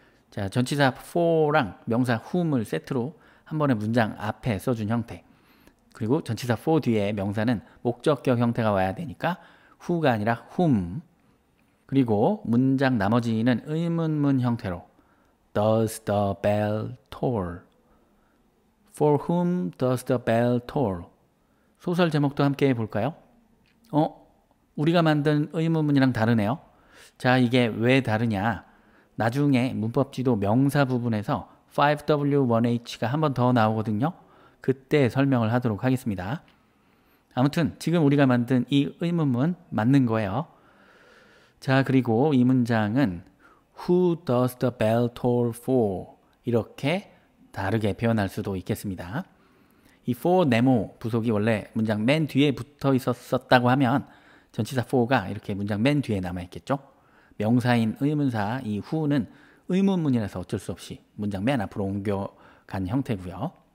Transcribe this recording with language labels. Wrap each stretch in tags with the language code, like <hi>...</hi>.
<ko>자, 전치사 for랑 명사 whom을 세트로 한 번에 문장 앞에 써준 형태. 그리고 전치사 for 뒤에 명사는 목적격 형태가 와야 되니까 who가 아니라 whom. 그리고 문장 나머지는 의문문 형태로</ko> <en>Does the bell toll? For whom does the bell toll?</en> <ko>소설 제목도 함께 해볼까요? 우리가 만든 의문문이랑 다르네요. 자, 이게 왜 다르냐? 나중에 문법지도 명사 부분에서 5W1H가 한 번 더 나오거든요. 그때 설명을 하도록 하겠습니다. 아무튼 지금 우리가 만든 이 의문문 맞는 거예요. 자, 그리고 이 문장은</ko> <en>Who does the bell toll for?</en> <ko>이렇게 다르게 표현할 수도 있겠습니다. 이 for 네모 부속이 원래 문장 맨 뒤에 붙어 있었다고 하면 전치사 for가 이렇게 문장 맨 뒤에 남아 있겠죠. 명사인 의문사 이 who는 의문문이라서 어쩔 수 없이 문장 맨 앞으로 옮겨간 형태고요.</ko>